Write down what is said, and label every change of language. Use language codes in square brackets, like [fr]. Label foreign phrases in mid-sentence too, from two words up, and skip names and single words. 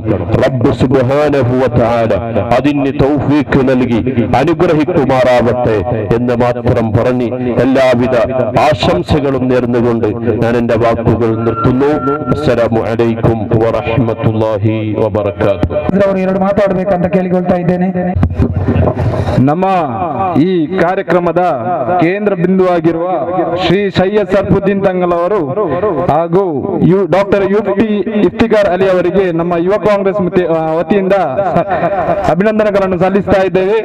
[ml] റബ്ബ് [ar] سبحانه وتعالى [ml] അതിന് തൗഫീഖ് നൽകി അനുഗ്രഹിക്കുമാറാവട്ടെ എന്ന് മാത്രം പറഞ്ഞ് എല്ലാവിധ ആശംസകളും നേർന്നുകൊണ്ട് ഞാൻ എന്റെ വാക്കുകൾ നിർത്തുന്നു. [ar] السلام عليكم ورحمة الله وبركاته. [kn] ಅವರು ಎರಡು ಮಾತಾಡಬೇಕಂತ ಕೇಳಿಕೊಳ್ತಾ ಇದ್ದೇನೆ. ನಮ್ಮ ಈ ಕಾರ್ಯಕ್ರಮದ ಕೇಂದ್ರ ಬಿಂದುವಾಗಿರುವ ಶ್ರೀ ಸೈಯದ್ ಸರ್ಫುದ್ದೀನ್ ತಂಗಲ್ ಅವರು ಹಾಗೂ ಡಾಕ್ಟರ್ ಇಫ್ತಿಕಾರ್ ಅಲಿ ಅವರಿಗೆ ನಮ್ಮ ಯುವ ಕಾಂಗ್ರೆಸ್ ವತಿಯಿಂದ ಅಭಿನಂದನೆಗಳನ್ನು ಸಲ್ಲಿಸ್ತಾ ಇದ್ದೇವೆ.